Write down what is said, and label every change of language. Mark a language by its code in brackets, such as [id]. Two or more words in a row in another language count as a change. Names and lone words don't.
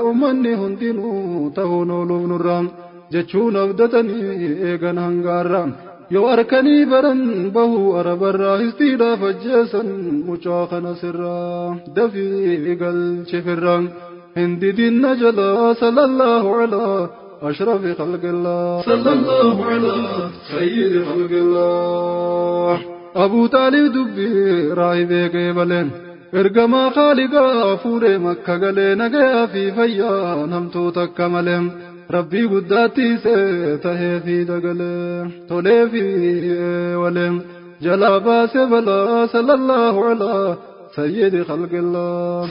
[om] Uummanni hundinuu ta'uun ooluuf nurra. Jechuun abdatanii eegan hangaarra. Yoo harkanii baran bahu arabarraa, histiidhaaf ajjeesan mucaa kana sirraa. Dafii galche firraan. Hin didin na jalaa, [ar] صلى الله على أشرف خلق الله. صلى الله على سيد خلق الله. [om] Abu Taalib dubbii raahibee qeebaleen. Ergamaa Khaaliqaa fuudhee Makka galee, nagayaa fi fayyaa namtoota akka malee. Rabbii guddaatti isee tahee fi dagalee, tolee fi walee. Jalaa baasee balaa, [ar] صلى الله على سيد خلق الله.